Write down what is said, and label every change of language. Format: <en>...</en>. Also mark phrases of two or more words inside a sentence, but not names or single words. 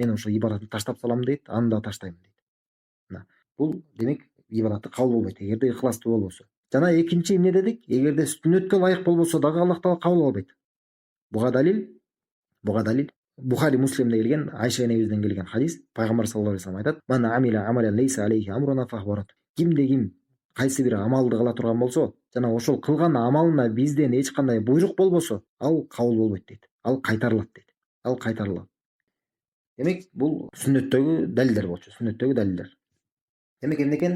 <ky>Мен ошол ибадатты таштап салам дейт, аны да таштаймын дейт. Мына бул демек ибадаты кабыл болбойт эгерде ыхластуу болбосо. Жана экинчи эмне дедик? Эгерде сүннөткө ылайык болбосо дагы Аллах Таала кабыл албайт. Буга далил Бухари Муслимде келген Айша энебизден келген хадис. Пайгамбар</ky> <ar>صلى الله عليه وسلم</ar> <ky>айтат:</ky> <ar>"من عمل عملا ليس عليه أمرنا فهو رد."</ar> <ky>Кимде ким кайсы бир амалды кыла турган болсо, жана ошол кылган амалына бизден эч кандай буйрук болбосо, ал кабыл болбойт дейт. Ал кайтарылат дейт. Ал кайтарылат. Демек бул сүннөттөгү далилдер болчу, сүннөттөгү далилдер. Демек эмне экен?</ky>